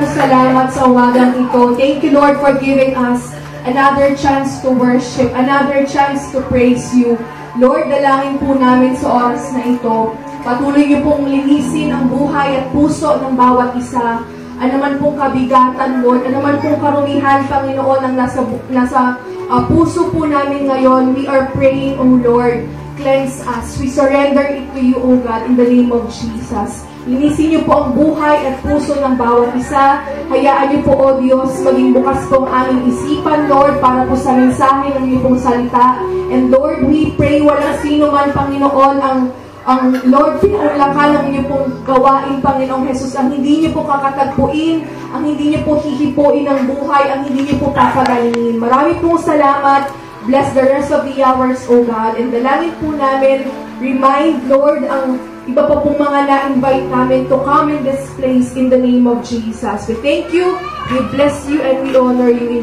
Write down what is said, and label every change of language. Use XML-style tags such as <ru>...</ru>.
<en>Lord, for giving us another chance to worship, another chance to praise you.</en> <tl>Lord, dalangin po namin sa oras na ito. Patuloy niyo pong linisin ang buhay at puso ng bawat isa. Anuman pong kabigatan, Lord, anuman pong karumihan, Panginoon, ang nasa puso po namin ngayon,</tl> <en>we are praying, O Lord, cleanse us. We surrender it to you, O God, in the name of Jesus.</en> <tl>Linisin niyo po ang buhay at puso ng bawat isa. Hayaan niyo po, O Diyos, maging bukas po ang aming isipan, Lord, para po sa mensahe ng iyong pong salita.</tl> <en>And Lord, we pray</en> <tl>walang sino man, Panginoon, ang Lord, pinulakan ng inyo pong gawain, Panginoong Jesus, ang hindi niyo po kakatagpuin, ang hindi niyo po hihipuin ng buhay, ang hindi niyo po papagalingin. Marami pong salamat.</tl> <en>Bless the rest of the hours, O God. And</en> <tl>dalangin po namin,</tl> <en>remind, Lord,</en> <tl>ang iba pa pong mga na-invite namin</tl> <en>to come in this place in the name of Jesus. We thank you, we bless you, and we honor you.</en>